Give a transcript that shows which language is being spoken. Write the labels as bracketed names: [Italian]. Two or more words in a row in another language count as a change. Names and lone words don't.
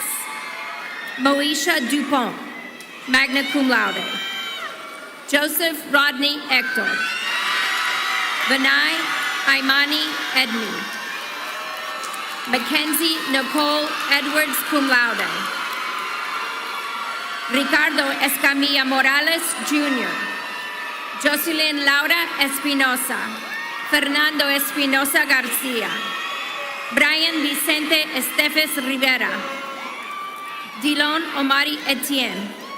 [English] Moesha Dupont, [Latin] magna cum laude. [English] Joseph Rodney Ector. Vinay Imani Edney. Mackenzie Nicole Edwards, [Latin] cum laude. [English] Ricardo Escamilla Morales, Jr. Jocelyn Laura Espinosa. Fernando Espinosa Garcia. Brian Vicente Estefes Rivera. Dillon Omari Etienne.